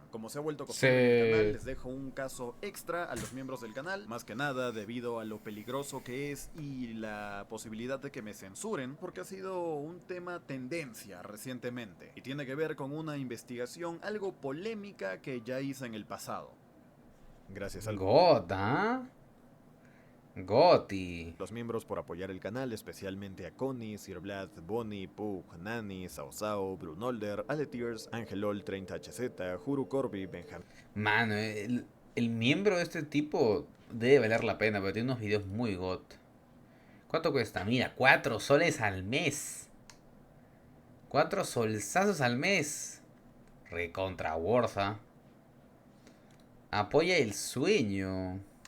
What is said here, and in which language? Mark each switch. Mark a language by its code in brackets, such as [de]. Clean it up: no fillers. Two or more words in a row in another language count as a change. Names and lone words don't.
[es] Como se ha vuelto costumbre en el canal, les dejo un caso extra a los miembros del canal, más que nada debido a lo peligroso que es y la posibilidad de que me censuren, porque ha sido un tema tendencia recientemente y tiene que ver con una investigación algo polémica que ya hice en el pasado. Gracias a God, ¿ah? Goti. los miembros por apoyar el canal, especialmente a Connie, Sir Vlad, Bonnie, Pug, Nani, Sao, Brunolder, Aletiers, Angelol 30HZ, Juru Corby, Benjamín. Mano, el miembro de este tipo debe valer la pena, pero tiene unos videos muy god. ¿Cuánto cuesta? Mira, 4 soles al mes. 4 solsazos al mes. Recontra Worza. Apoya el sueño.